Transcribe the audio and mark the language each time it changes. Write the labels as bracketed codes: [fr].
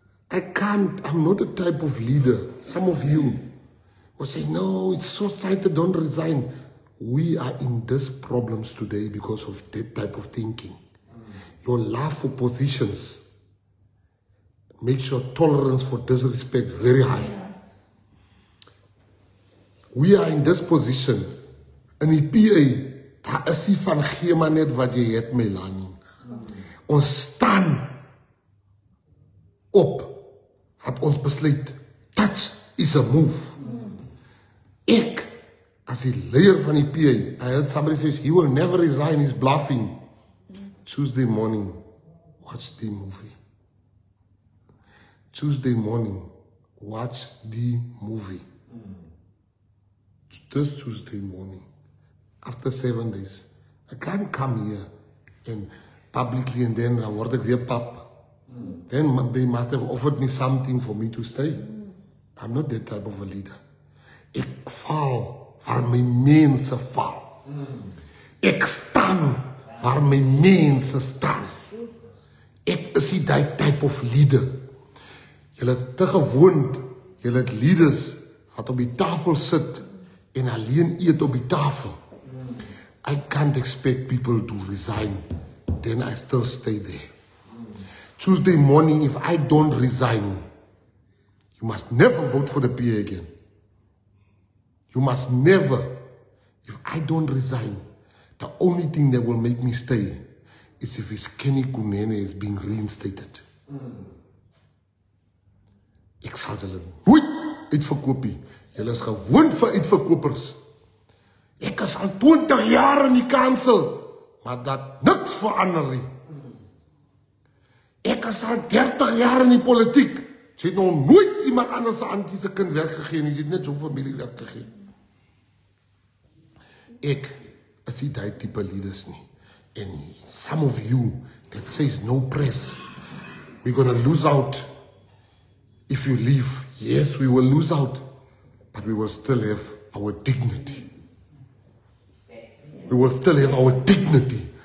[en] I can't, I'm not a type of leader. Some of you will say, no, it's short-sighted, don't resign. We are in these problems today because of that type of thinking. Your love for positions makes your tolerance for disrespect very high. We are in this position. [af] In die PA, daar is nie van gee maar net wat jy het, Melanie. Ons staan op wat ons besluit. [en] That is a move. [af] Ek, as die leier van die PA, [en] I heard somebody says, he will never resign, he's bluffing. Tuesday morning, watch the movie. Tuesday morning, watch the movie. This Tuesday morning, after 7 days, I can't come here and publicly and then [af] word ek weer pap. [en] Then they must have offered me something for me to stay. I'm not that type of a leader. [af] Ek val waar my mense val. Ek staan waar my mense staan. Ek is die [en] type of leader. [af] Julle het te gewoond, julle het leaders wat op die tafel sit en alleen eet op die tafel. [en] I can't expect people to resign, then I still stay there. Tuesday morning, if I don't resign, you must never vote for the PA again. You must never. If I don't resign, the only thing that will make me stay is if his Kenny Kunene is being reinstated. [af] Ek sal julle nooit uitverkoop nie. Julle is gewoond vir uitverkopers. Ek is al 20 jaar in die kansel, maar dat niks verander nie. Ek is al 30 jaar in die politiek. Sy het nog nooit iemand anders aan die kind werk gegee nie. Sy het net so familie werk gegee. Ek is die type leaders nie. [en] And some of you that says no press, we're going to lose out if you leave. Yes, we will lose out, but we will still have our dignity. We will still have our dignity.